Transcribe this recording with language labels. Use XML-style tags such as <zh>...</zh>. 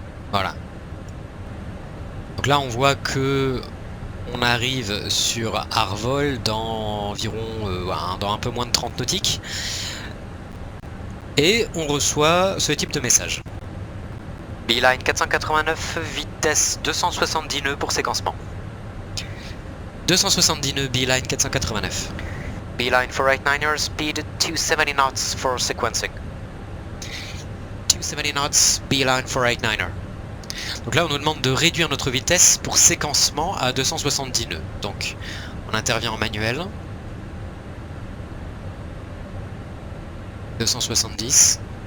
<fr>Voilà. Donc là on voit que on arrive sur Arvol dans environ dans un peu moins de 30 nautiques. Et on reçoit ce type de message. Beeline 489, vitesse 270 nœuds pour séquencement. 270 nœuds, Beeline 489.</fr> <en>Beeline 489er, speed 270 knots for sequencing. 270 knots, Beeline 489er.</en> <fr>Donc là on nous demande de réduire notre vitesse pour séquencement à 270 nœuds. Donc on intervient en manuel. 270.</fr>